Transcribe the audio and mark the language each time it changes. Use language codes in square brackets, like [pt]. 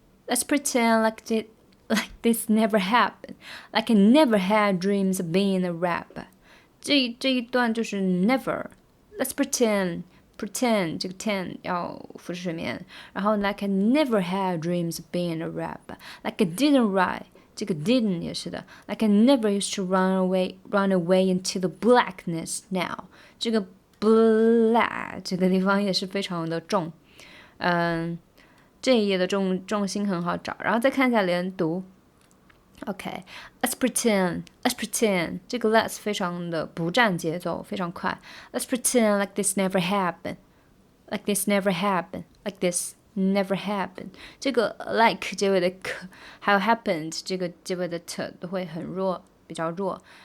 [en] Let's pretend like this never happened. Like I never had dreams of being a rapper. [zh] 这一段就是 never. [en] Let's pretend [zh] 这个 [en] ten [zh] 要浮出水面，然后 [en] like I never had dreams of being a rapper. Like I didn't write. [zh] 这个 [en] didn't [zh] 也是的 [en] ，like I never used to run away into the blackness now。 [zh] 这个 black 这个地方也是非常的重，这一页的重心很好找，然后再看一下连读。 [en] OK，let's pretend， [zh] 这个 let's 非常的不占节奏，非常快。 [en] Let's pretend like this never happened，like this never happened，like this。Never happened， [zh] 这个 [en] like [zh] 结尾的 [en] k， [zh] 还有 [en] happened [zh] 这个结尾的 [en] t [zh] 都会很弱，比较弱。